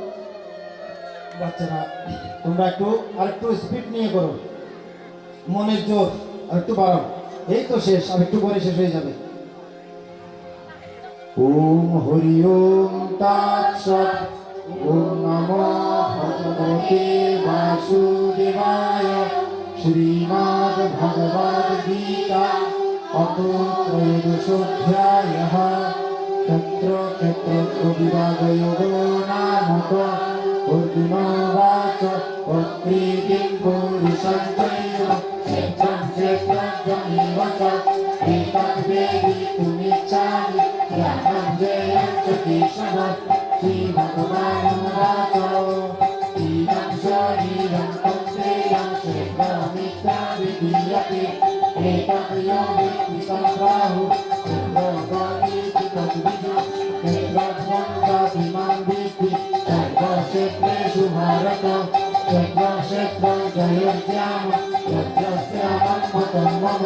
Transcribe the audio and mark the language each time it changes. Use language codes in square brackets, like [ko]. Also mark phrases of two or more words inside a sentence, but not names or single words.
[bn] বাচ্চারা তোমরা একটু আরেকটু স্পিড নিয়ে করো, মনের জোর আর একটু বাড়াও। এই তো শেষ, আর একটু পরে শেষ হয়ে যাবে। [sa] ওম হরি ওম তৎসৎ। ওম নমো ভগবতে বাসুদেবায়। শ্রীমদ্ ভগবদ গীতা অথ ত্রয়োদশোऽধ্যায়ः। তত্র ক্ষেত্রজ্ঞ বিভাগযোগো নামক। অর্জুনোবাচ প্রকৃতিং পুরুষং চৈব ক্ষেত্রং ক্ষেত্রজ্ঞমেব চ এতদ্বেদিতুমিচ্ছামি জ্ঞাनं জ্ঞেয়ं চ কেশব। শ্রীভগবানুবাচ ইদं শরীরं কৌন্তেয়ं क्षेत्रमित्याभिधीयते एतत् यो वेत्ति तं प्राहुः क्षेत्रज्ञोऽतीति तद्विदुः। क्षेत्रज्ञं चाभिमां विद्धि सर्वक्षेत्रेषु भारत। क्षेत्रक्षेत्रज्ञयोर्ज्ञानं यज्ञस्यामं मतं मम।